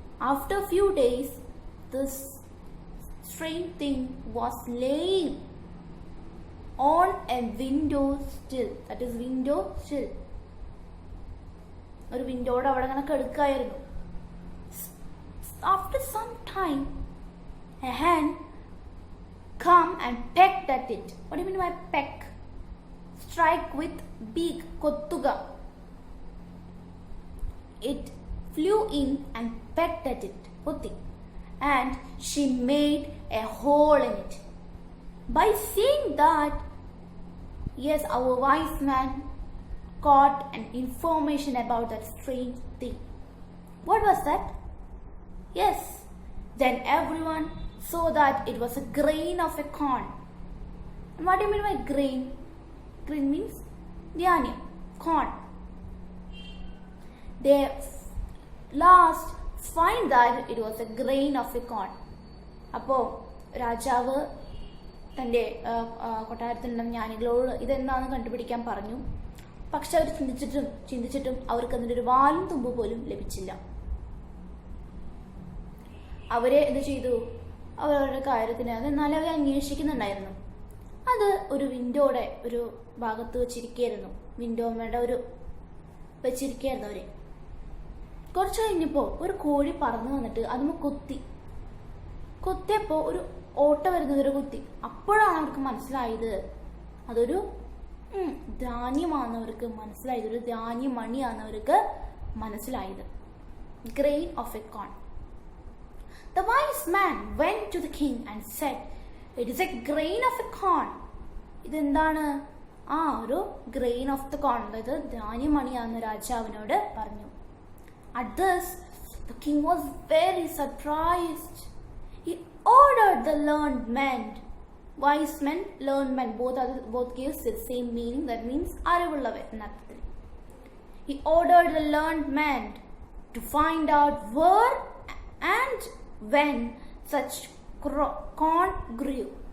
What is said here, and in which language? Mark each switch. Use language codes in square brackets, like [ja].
[en] After a few days, this strange thing was laying on a windowsill. That is windowsill. [ml] ഒരു വിൻഡോയുടെ അവിടെ അങ്ങനെ കിടക്കായിരുന്നു. [en] After some time, a hen come and pecked at it. What do you mean by peck? Strike with beak, കൊത്തുക. It flew in and pecked at it, കൊത്തി. And she made a hole in it. By seeing that, yes, our wise man got an information about that strange thing. What was that? Yes, then everyone saw that it was a grain of a corn. And what do you mean by grain? Grain means dhanyam, corn. They last find that it was a grain of a corn. [ml] അപ്പോൾ രാജാവ് തൻ്റെ കൊട്ടാരത്തിലുള്ള ജ്ഞാനികളോട് ഇതെന്താണെന്ന് കണ്ടുപിടിക്കാൻ പറഞ്ഞു. പക്ഷെ അവർ ചിന്തിച്ചിട്ടും അവർക്ക് അതിൻ്റെ ഒരു വാലും തുമ്പ് പോലും ലഭിച്ചില്ല. അവരെ എന്ത് ചെയ്തു? അവരവരുടെ കാര്യത്തിന് അതെന്നാലും അവർ അന്വേഷിക്കുന്നുണ്ടായിരുന്നു. അത് ഒരു വിൻഡോയുടെ ഒരു ഭാഗത്ത് വെച്ചിരിക്കുകയായിരുന്നു. വിൻഡോയുടെ ഒരു വെച്ചിരിക്കുകയായിരുന്നു അവര്. കുറച്ച് കഴിഞ്ഞപ്പോൾ ഒരു കോഴി പറന്നു വന്നിട്ട് അതിന് കൊത്തിയപ്പോൾ ഒരു ഓട്ട വരുന്നവരെ കുത്തി. അപ്പോഴാണ് അവർക്ക് മനസ്സിലായത് അതൊരു ധാന്യമാണെന്നവർക്ക് മനസ്സിലായത്, ഒരു ധാന്യമണിയാണെന്നവർക്ക് മനസ്സിലായത്. [en] Grain of a corn. The wise man went to the king and said, it is a grain of a corn. [ml] ഇതെന്താണ്? ഒരു [en] grain of the corn, [ml] അതായത് ധാന്യമണിയാണെന്ന് രാജാവിനോട് പറഞ്ഞു. [en] At this, the king was very surprised. He ordered the learned men, wise men, learned men, both gives the same meaning. That means [ml] അറിവുള്ളവർ എന്നർത്ഥത്തിൽ. [en] He ordered the learned men to find out where and when such corn grew.